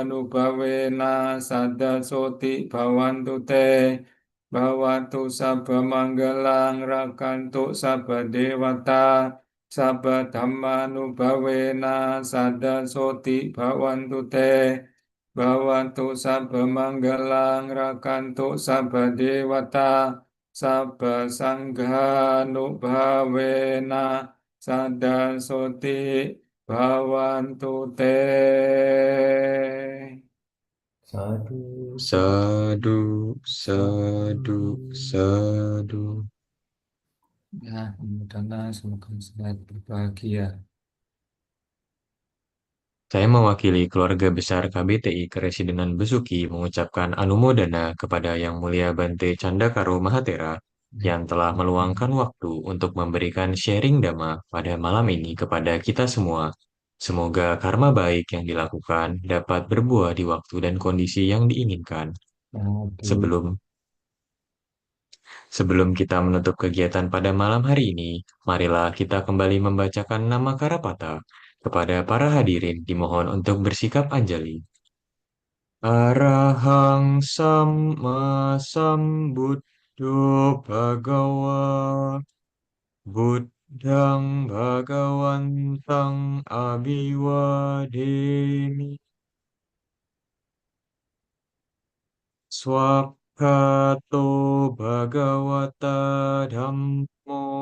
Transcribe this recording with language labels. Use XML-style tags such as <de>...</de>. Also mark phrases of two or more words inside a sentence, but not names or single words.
<pi>nubhavena sada soti bhavantu te Bhawatu sabba manggalang rakantu sabba dewata sabba dhamma nubhavena sada soti bhavantu te Bhawatu sabba manggalang rakantu sabba dewata Sabba sangha nubhavena sada soti bhavantu te. Sadu, Sadu, sadu, sadu. sadu.</pi> <id>Ya, mudah-mudahan semoga selalu berbahagia. Saya mewakili keluarga besar KBTI Keresidenan Besuki mengucapkan anumodana kepada Yang Mulia Bante Candakaro Mahatera yang telah meluangkan waktu untuk memberikan sharing Dhamma pada malam ini kepada kita semua. Semoga karma baik yang dilakukan dapat berbuah di waktu dan kondisi yang diinginkan. Aduh. Sebelum Sebelum kita menutup kegiatan pada malam hari ini, marilah kita kembali membacakan nama Karapata. Kepada para hadirin dimohon untuk bersikap anjali.</id> <pi>Arahang Samma Sambuddho Bhagawa Buddhang Bhagawantang Abhiwademi Swakhato Bhagawata Dhammo</pi>